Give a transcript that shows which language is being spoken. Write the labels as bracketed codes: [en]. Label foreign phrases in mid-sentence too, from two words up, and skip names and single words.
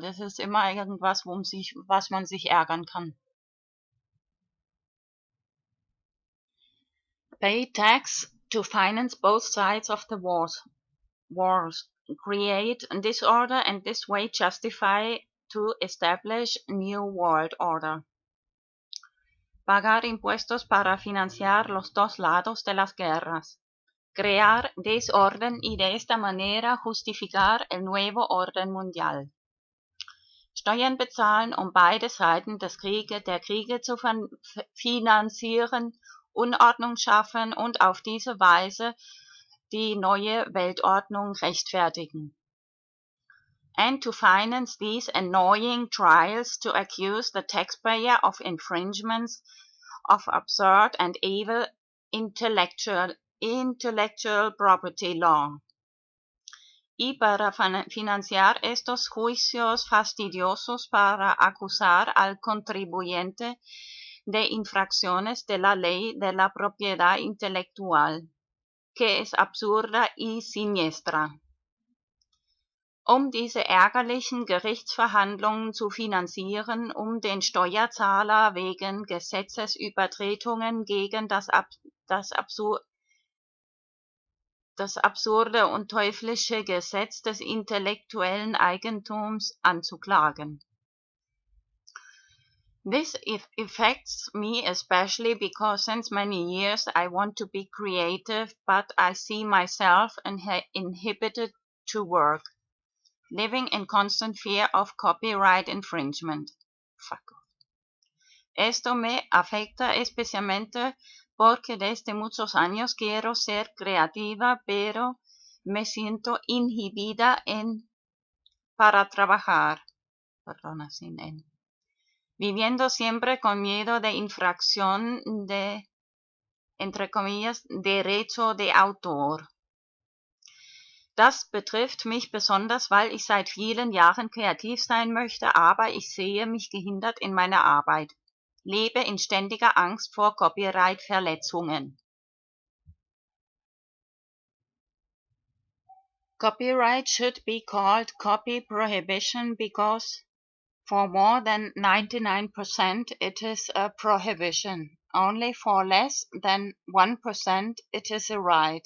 [de] Es ist immer irgendwas, was man sich ärgern kann. [en] Pay tax to finance both sides of the wars. Create disorder and this way justify to establish new world order. [es] Pagar impuestos para financiar los dos lados de las guerras. Crear desorden y de esta manera justificar el nuevo orden mundial. [de] Steuern bezahlen, beide Seiten der Kriege zu finanzieren, Unordnung schaffen und auf diese Weise die neue Weltordnung rechtfertigen. [en] And to finance these annoying trials to accuse the taxpayer of infringements of absurd and evil intellectual property law. [es] Y para financiar estos juicios fastidiosos para acusar al contribuyente de infracciones de la ley de la propiedad intelectual, que es absurda y siniestra. [de] Diese ärgerlichen Gerichtsverhandlungen zu finanzieren, den Steuerzahler wegen Gesetzesübertretungen gegen das absurde und teuflische Gesetz des intellektuellen Eigentums anzuklagen. [en] This affects me especially because since many years I want to be creative, but I see myself inhibited to work, living in constant fear of copyright infringement. Fuck off. [es] Esto me afecta especialmente porque desde muchos años quiero ser creativa, pero me siento inhibida para trabajar. Perdona, sin en. Viviendo siempre con miedo de infracción de, entre comillas, derecho de autor. [de] Das betrifft mich besonders, weil ich seit vielen Jahren kreativ sein möchte, aber ich sehe mich gehindert in meiner Arbeit. Lebe in ständiger Angst vor Copyright-Verletzungen. [en] Copyright should be called copy prohibition because for more than 99% it is a prohibition. Only for less than 1% it is a right.